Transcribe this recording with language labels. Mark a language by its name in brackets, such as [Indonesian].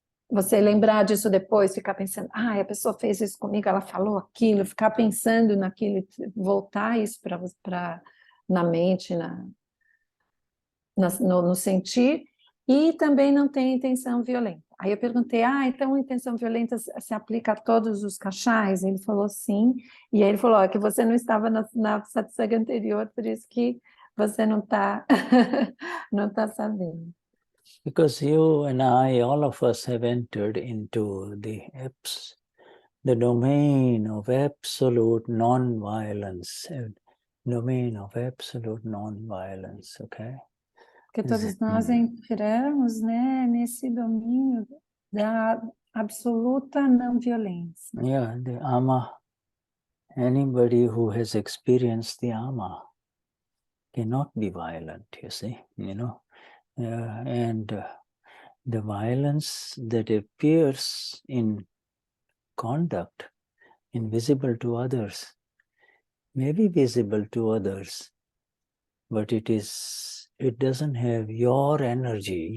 [Portuguese] você lembrar disso depois, ficar pensando, a pessoa fez isso comigo, ela falou aquilo, ficar pensando naquilo, voltar isso na mente, no sentir, e também não tem intenção violenta. Aí eu perguntei, então a intenção violenta se aplica a todos os Kashayas? Ele falou sim. E aí ele falou, que você não estava na Satsang anterior, por isso que você não está não tá sabendo. [English] Because you and I, all of us have entered into the domain of absolute non-violence, domain of absolute non-violence, okay? [Portuguese] Porque todos nós entramos, né, nesse domínio da absoluta não violência. [English] Yeah, the ama, anybody who has experienced the ama cannot be violent, you see, and the violence that appears in conduct, invisible to others, may be visible to others, but it doesn't have your energy.